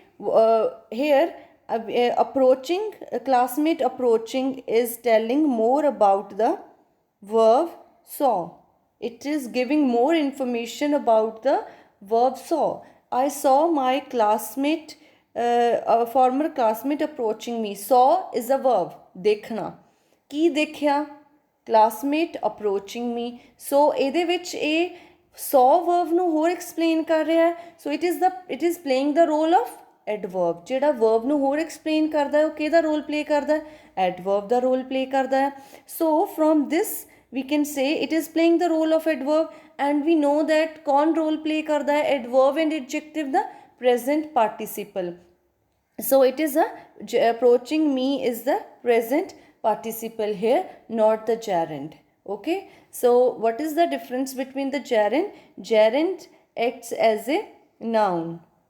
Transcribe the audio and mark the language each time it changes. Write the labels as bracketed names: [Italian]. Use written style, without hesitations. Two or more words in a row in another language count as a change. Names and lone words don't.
[English] Here, approaching, classmate approaching is telling more about the verb saw. It is giving more information about the verb saw. I saw my classmate, a former classmate approaching me. Saw is a verb. [Punjabi] ਦੇਖਣਾ। ਕੀ ਦੇਖਿਆ? [English] Classmate approaching me. So, [Punjabi] ਇਹਦੇ ਵਿੱਚ ਇਹ [English] saw verb [Punjabi] ਨੂੰ ਹੋਰ explain ਕਰ ਰਿਹਾ ਹੈ. [English] So, it is playing the role of adverb. [Punjabi] ਜਿਹੜਾ verb ਨੂੰ ਹੋਰ explain ਕਰਦਾ ਹੈ, ਉਹ ਕਿਹਦਾ [English] role play [Punjabi] ਕਰਦਾ ਹੈ? Adverb ਦਾ [English] role play [Punjabi] ਕਰਦਾ ਹੈ. [English] So, from this we can say it is playing the role of adverb, and we know that [Hindi] कौन role play करता है? [English] Adverb and adjective, the present participle. So it is approaching me is the present participle here, not the gerund. Okay. So what is the difference between the gerund? Gerund acts as a noun.